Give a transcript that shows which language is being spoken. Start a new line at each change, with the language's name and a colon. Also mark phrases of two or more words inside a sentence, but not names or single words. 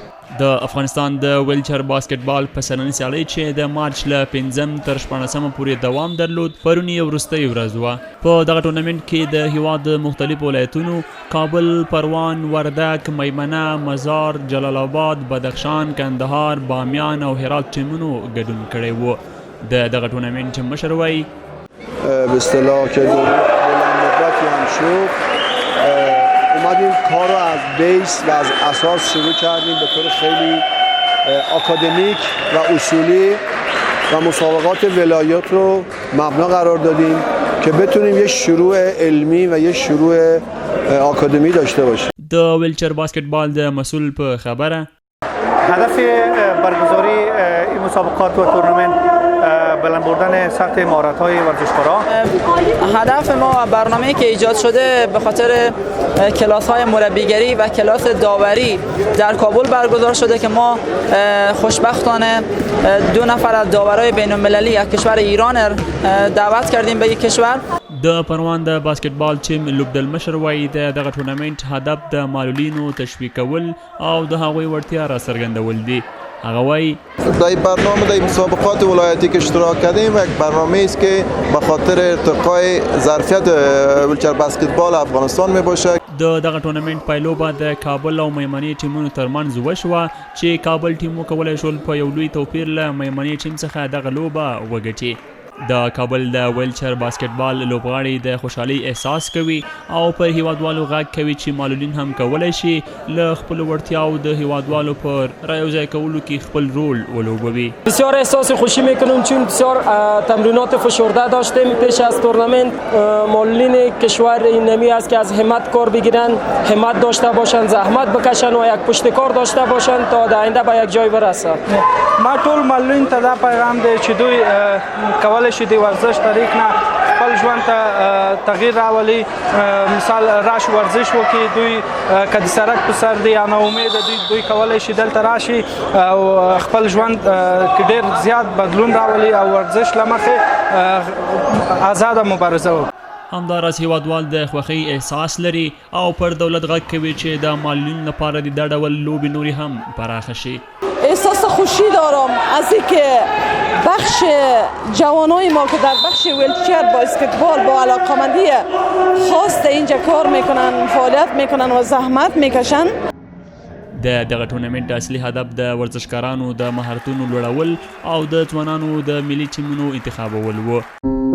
Pashto: د افغانستان د ویلچر باسکټبال پسرلنۍ سیالۍ چې د مارچ له 5 تر 14 پورې دوام درلود پرون یې وروستۍ ورځ وه. په دغه ټورنمنټ کې د هیواد د مختلفو ولایتونو کابل، پروان، وردک، میمنه، مزار، جلال آباد، بدخشان، کندهار، بامیان او هرات ټیمونو ګډون کړی و. د دغه ټورنمنټ مشر وایي
Persian: به اصطلاح که مدتی هم شد اومدیم کار رو از بیس و از اساس شروع کردیم به طور خیلی آکادمیک و اصولی و مسابقات ولایات رو مبنا قرار دادیم که بتونیم یه شروع علمی و یه شروع آکادمی داشته باشیم.
Pashto: د ویلچر باسکتبال د مسئول په خبره
Persian: هدف برگزاری این مسابقات و تورنمنت بلند بردن سطح مهارت‌های ورزشکاران. هدف ما برنامه‌ای که ایجاد شده به خاطر کلاس‌های مربیگری و کلاس داوری در کابل برگزار شده که ما خوشبختانه 2 نفر از داورای بین‌المللی از کشور ایران دعوت کردیم به یک کشور.
Pashto: د پروان د باسکټبال ټیم لوبډلمشر وایي د دغه ټورنمنټ هدف د معلولینو تشویق کول او د هغوی وړتیا را څرګندول دي. هغه وایي
Persian: در برنامه در مسابقات ولایتی که اشتراک کردیم و یک برنامه است که به خاطر ارتقای ظرفیت ویلچر بسکتبال افغانستان می باشد.
Pashto: د دغه ټورنمنټ پایلوبه د کابل او میمنې ټیمونو ترمنځ وشوه چې کابل ټیم وکولی شول په یو لوی توپیر له میمنې ټیم څخه دغه لوبه وګټي. د کابل د ویلچر باسکټبال لوبغاړي د خوشحالۍ احساس کوي او پر هیوادوالو غږ کوي چې معلولین هم کولی شي له خپلو وړتیاو د هیوادوالو پر رایوځای کولو کې خپل رول ولوبوي.
Persian: بسیار احساس خوشی میکنیم چون بسیار تمرینات فشرده داشتیم پیش از تورنمنت. معلولین کشور این نمی است که از همت کار بگیرن، همت داشته باشن، زحمت بکشن و یک پشتکار داشته باشن تا در آینده به یک جای برسن.
Pashto: ما ټول معلولین ته دا پیغام دی چې دوی کولی شي د ورزش طریق نه خپل ژوند ته تغییر راولي. مثال راشي ورزش وکړي، دوی که د سړک په سر دی یا ناامیده دوی کولی شي دلته راشي او خپل ژوند کې ډېر زیات بدلون راولي او ورزش له مخې آزاده مبارزه وکړي. همداراز هیوادوال د خوښۍ احساس لري او پر دولت غږ کوي چې د معلولینو لپاره د دا ډول لوبې نورې هم پراخه شي.
Persian: احساس خوشی دارم از اینکه بخش جوانای ما که در بخش ویلچر باسکتبال با علاقمندی خاص اینجا کار میکنن، فعالیت میکنن و زحمت میکشن.
Pashto: د دغه ټورنمنټ اصلي هدف د ورزشکارانو د مهارتونو لوړول او د ځوانانو د ملي ټیمونو انتخابول و.